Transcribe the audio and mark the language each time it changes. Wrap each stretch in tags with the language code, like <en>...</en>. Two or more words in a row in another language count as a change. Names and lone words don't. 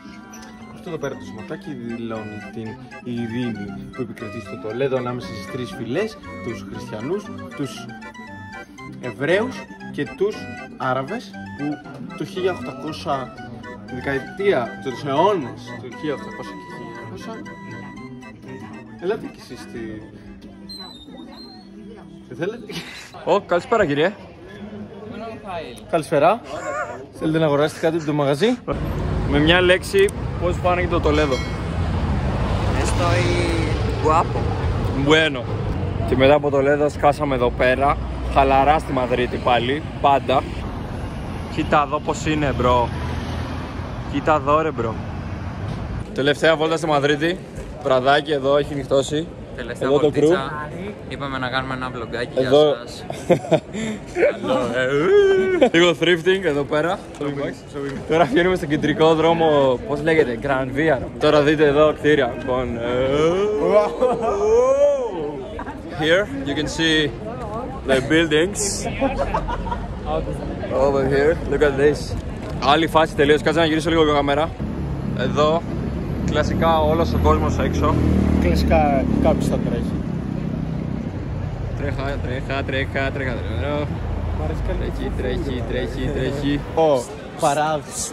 <el>Αυτό εδώ πέρα το σηματάκι δηλώνει την ειρήνη που επικρατεί στο Τολέδο ανάμεσα στις τρεις φυλές, τους χριστιανούς, τους Εβραίους και τους Άραβες, που το 1800, τη δεκαετία, τους αιώνες του 1800 και 1900, ελάτε κι εσείς στη... Τι θέλετε? Καλησπέρα, κύριε. Καλησπέρα. Θέλετε να αγοράσετε κάτι από το μαγαζί? Με μια λέξη, πώς φάνηκε το Τολέδο?</el> <es>Estoy guapo. Bueno.</es> <el>Και μετά από το Τολέδο σκάσαμε εδώ πέρα, χαλαρά στη Μαδρίτη πάλι, πάντα. Κοίτα εδώ πως είναι, μπρο. Κοίτα εδώ, ρε, μπρο. Τελευταία βόλτα στη Μαδρίτη, βραδάκι εδώ, έχει νυχτώσει. Τελευταία Εδώ το βολτίτσα. Είπαμε να κάνουμε ένα βλογκάκι για Εδώ. σας. Λίγο thrifting εδώ πέρα. Τώρα βγαίνουμε στον κεντρικό δρόμο, πώς λέγεται, Grand Via. Τώρα δείτε εδώ κτίρια. Λοιπόν,</el> <en>here you can see the buildings. Over here, look at this.</en> <el>Άλλη φάση τελείως, κάτσε να γυρίσω λίγο η κάμερα. Εδώ, κλασικά όλος ο κόσμος έξω. Κλασικά κάποιος θα τρέχει. Τρέχα. Τρέχει. Παράδεισο.</el>